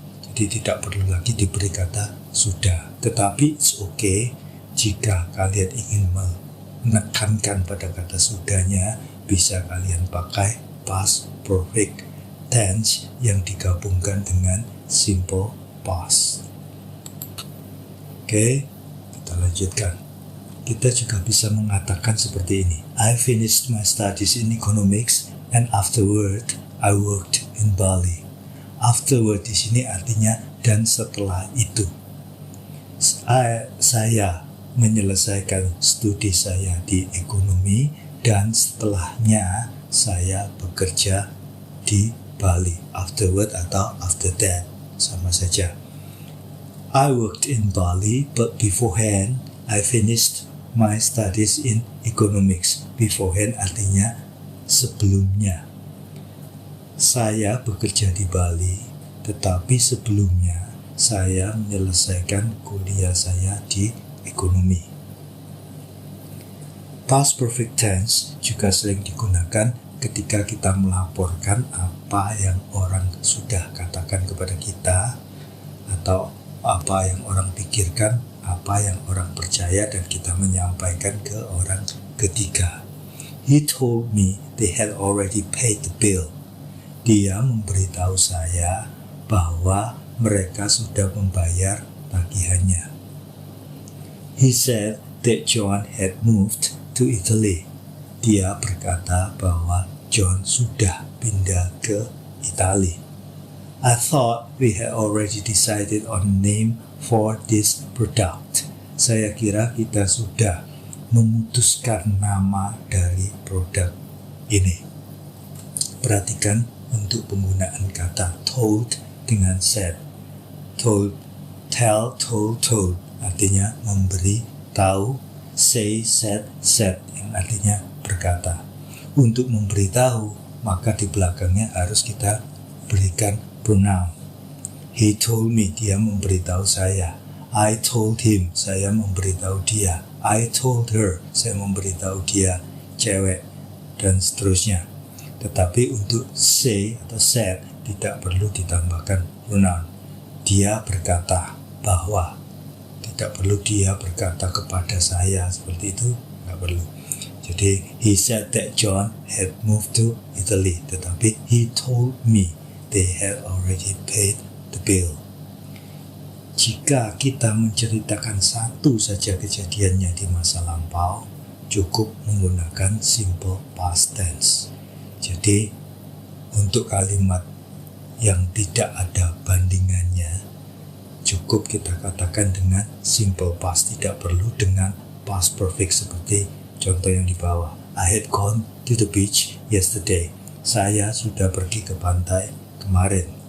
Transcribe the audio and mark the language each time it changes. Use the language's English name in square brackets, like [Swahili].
[Indonesian] Jadi tidak perlu lagi diberi kata sudah. Tetapi [English] it's okay [Indonesian] jika kalian ingin menekankan pada kata sudahnya, bisa kalian pakai past perfect tense yang digabungkan dengan simple past. Oke, kita lanjutkan. Kita juga bisa mengatakan seperti ini. [English] I finished my studies in economics and afterward I worked in Bali. [Indonesian] Afterward di sini artinya dan setelah itu. Saya menyelesaikan studi saya di ekonomi dan setelahnya saya bekerja di Bali. Afterward atau after that sama saja. [English] I worked in Bali, but beforehand I finished my studies in economics. [Indonesian] Beforehand artinya sebelumnya. Saya bekerja di Bali, tetapi sebelumnya saya menyelesaikan kuliah saya di ekonomi. Past perfect tense juga sering digunakan ketika kita melaporkan apa yang orang sudah katakan kepada kita, atau apa yang orang pikirkan, apa yang orang percaya, dan kita menyampaikan ke orang ketiga. [English] He told me they had already paid the bill. [Indonesian] Dia memberitahu saya bahwa mereka sudah membayar tagihannya. [English] He said that John had moved to Italy. [Indonesian] Dia berkata bahwa John sudah pindah ke Italia. [English] I thought we had already decided on a name for this product. [Indonesian] Saya kira kita sudah memutuskan nama dari produk ini. Perhatikan untuk penggunaan kata told dengan said. Told, tell, told artinya memberi tahu, say, said yang artinya berkata. Untuk memberitahu, maka di belakangnya harus kita berikan pronoun. [English] He told me, [Indonesian] dia memberitahu saya. [English] I told him, [Indonesian] saya memberitahu dia. [English] I told her, [Indonesian] saya memberitahu dia, cewek, dan seterusnya. Tetapi untuk say atau said tidak perlu ditambahkan pronoun. Dia berkata bahwa, tidak perlu dia berkata kepada saya, seperti itu nggak perlu. Jadi [English] he said that John had moved to Italy, [Indonesian] tetapi [English] he told me they had already paid the bill. [Indonesian] Jika kita menceritakan satu saja kejadiannya di masa lampau, cukup menggunakan simple past tense. Jadi untuk kalimat yang tidak ada bandingannya, cukup kita katakan dengan simple past, tidak perlu dengan past perfect seperti contoh yang di bawah. [English] I had gone to the beach yesterday. [Indonesian] Saya sudah pergi ke pantai kemarin.